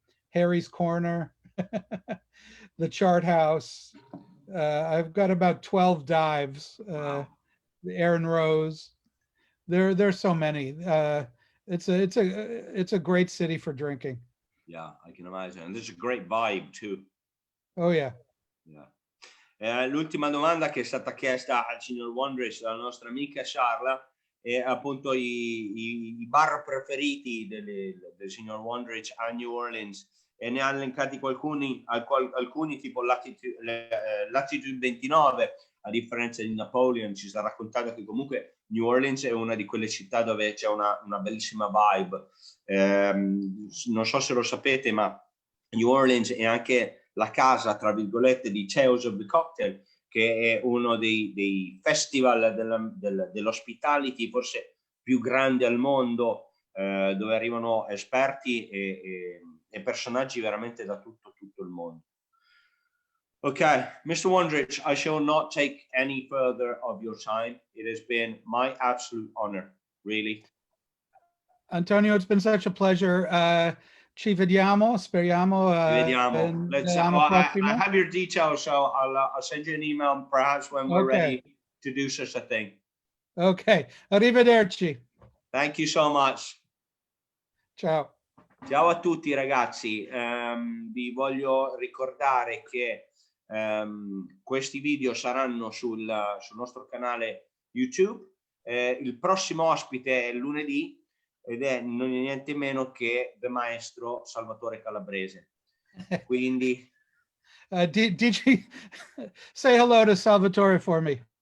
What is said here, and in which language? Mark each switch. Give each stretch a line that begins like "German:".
English: Harry's Corner, the Chart House. I've got about 12 dives. Wow. The Aaron Rose. There's so many. It's a great city for drinking. Yeah, I can imagine. And there's a great vibe too. Oh yeah. Yeah.
Italian: L'ultima domanda che è stata chiesta al signor Wondrich dalla nostra amica Charla è appunto i bar preferiti del signor Wondrich a New Orleans, e ne ha elencati alcuni tipo Latitude 29, a differenza di Napoleon. Ci sta raccontando che comunque New Orleans è una di quelle città dove c'è una bellissima vibe. Non so se lo sapete, ma New Orleans è anche la casa, tra virgolette, di Tales of the Cocktail, che è uno dei festival dell'hospitality forse più grandi al mondo, dove arrivano esperti e personaggi veramente da tutto il mondo.
English: Okay, Mr. Wondrich, I shall not take any further of your time. It has been my absolute honor, really. Antonio, it's been such a pleasure.
Italian: Ci vediamo, speriamo. Vediamo.
English: I have your details, so I'll send you an email perhaps when we're ready to do such a thing.
Italian: Okay, arrivederci.
English: Thank you so much.
Italian: Ciao. Ciao a tutti ragazzi, vi voglio ricordare che questi video saranno sul nostro canale YouTube. Il prossimo ospite è lunedì ed è niente meno che il maestro Salvatore Calabrese. Quindi
English: did you say hello to Salvatore for me?